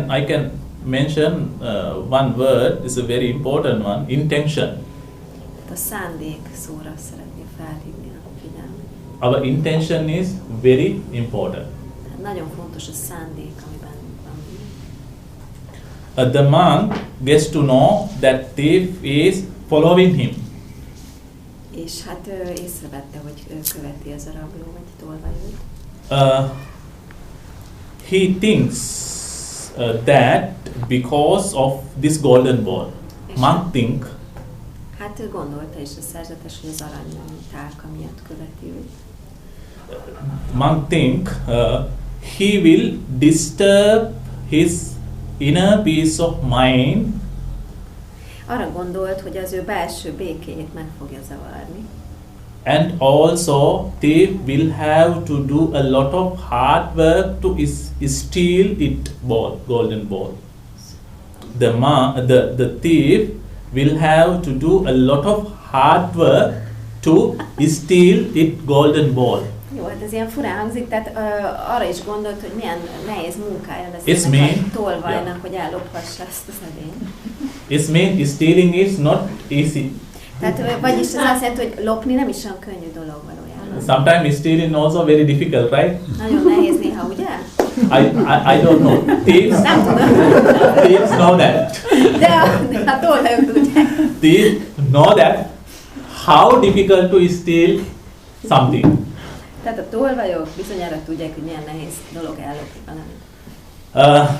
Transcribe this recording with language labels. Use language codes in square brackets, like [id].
[en] I can mention one word, is a very important one, intention. [hu] A szándék szóra szeretném felhívni a figyelmet. [en] Our intention is very important. [hu] Nagyon fontos a szándék, amiben van. [en] The monk gets to know that thief is following him. [hu] És hát észrevette, hogy követi ez a rabló, vagy tolvajút. [en] He thinks that because of this golden ball, monk think. [hu] Hát ő gondolta is a szerzetes, hogy az aranytálka miatt követi őt. [en] Monk think he will disturb his inner peace of mind. [hu] Arra gondolt, hogy az ő belső békéjét meg fogja zavarni. [en] And also they will have to do a lot of hard work to steal it ball, golden ball. The thief will have to do a lot of hard work to steal it golden ball. [hu] Jó, hát ez ilyen furán hangzik, tehát arra is gondolt, hogy milyen nehéz munkája lesz ennek a tolvajnak, hogy ellophassa ezt az edényt. [en] It means stealing is not easy. [hu] Tehát, vagyis ez azt jelenti, hogy lopni nem is olyan könnyű dolog valójában. [en] Sometimes stealing also very difficult, right? [hu] Nagyon nehéz néha, ugye? [en] I don't know. Thieves, [hu] nem tudom. [en] Thieves know that. [hu] De a tolvajok tudják. [en] Thieves know that how difficult to steal something. [hu] Tehát a tolvajok bizonyára tudják, hogy milyen nehéz dolog ellopni valamit.